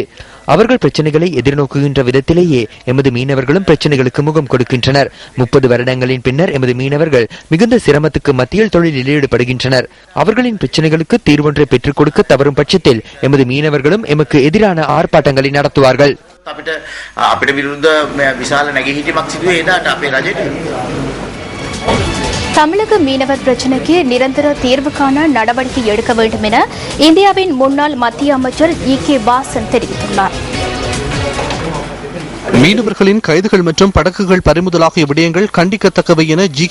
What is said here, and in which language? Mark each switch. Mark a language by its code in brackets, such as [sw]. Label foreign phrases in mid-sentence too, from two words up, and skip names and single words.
[ta] அவர்கள் பிரச்சனைகளை எதிர்நோக்குகின்ற விதத்திலேயே எமது மீனவர்களும் பிரச்சனைகளுக்கு முகம் கொடுக்கின்றனர். 30 வருடங்களின் பின்னர் எமது மீனவர்கள் மிகுந்த சிரமத்துக்கு மத்தியில் தொழிலில் ஈடுபடுகின்றனர். அவர்களின் பிரச்சனைகளுக்கு தீர்வொன்றை பெற்றுக் கொடுக்க தவறும் பட்சத்தில் எமது மீனவர்களும் எமக்கு எதிரான ஆர்ப்பாட்டங்களை நடத்துவார்கள். [si] අපිට විරුද්ධ විශාල නැගීහිටීමක් සිදුවේ එදාට අපේ රජයට. [ta] தமிழக மீனவர் பிரச்சினைக்கு நிரந்தர தீர்வு காண நடவடிக்கை எடுக்க வேண்டும் என இந்தியாவின் முன்னாள் மத்திய அமைச்சர் E.K. வாசன் தெரிவித்துள்ளார். மீனவர்களின் கைதுகள் மற்றும் படகுகள் பறிமுதலாகிய விடயங்கள் கண்டிக்கத்தக்கவை என G.K.